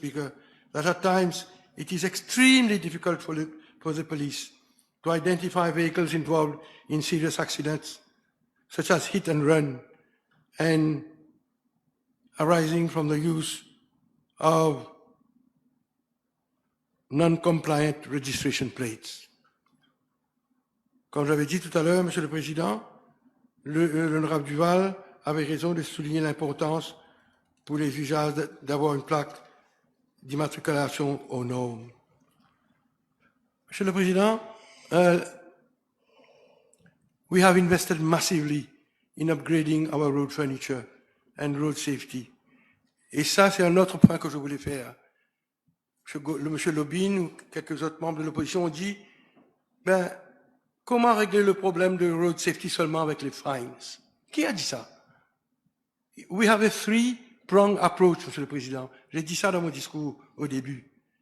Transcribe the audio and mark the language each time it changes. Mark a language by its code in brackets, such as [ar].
[en] Speaker, that at times it is extremely difficult for the police to identify vehicles involved in serious accidents, such as hit and run, and arising from the use of non-compliant registration plates. [fr] Comme j'avais dit tout à l'heure, Monsieur le Président, l'honorable Duval avait raison de souligner l'importance pour les usages d'avoir une plaque d'immatriculation aux normes. [en] Monsieur le Président, we have invested massively in upgrading our road furniture and road safety. [fr] Et ça, c'est un autre point que je voulais faire. Monsieur Lobin ou quelques autres membres de l'opposition ont dit, comment régler le problème de road safety seulement avec les fines? Qui a dit ça? [en] We have a three-pronged approach, [fr] Monsieur le Président. J'ai dit ça dans mon discours au début.